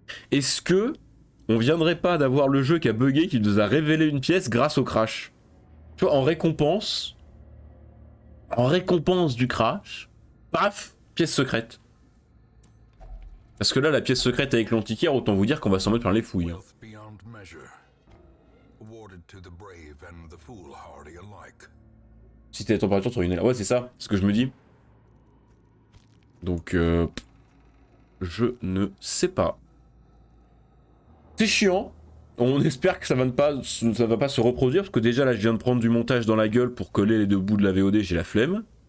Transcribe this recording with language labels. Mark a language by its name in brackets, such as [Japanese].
[French] Est-ce que on viendrait pas d'avoir le jeu qui a bugué, qui nous a révélé une pièce grâce au crash? Tu vois, en récompense du crash, paf, pièce secrète. Parce que là, la pièce secrète avec l'antiquaire, autant vous dire qu'on va s'en mettre plein les fouilles. Hein. [English] Wealth beyond measure, awarded to the brave and the foolhardy alike. [French] Si t'es la température sur une aile. Ouais, c'est ça, c'est ce que je me dis. Donc, je ne sais pas. C'est chiant. On espère que ça va pas se reproduire, parce que déjà là, je viens de prendre du montage dans la gueule pour coller les deux bouts de la VOD, j'ai la flemme.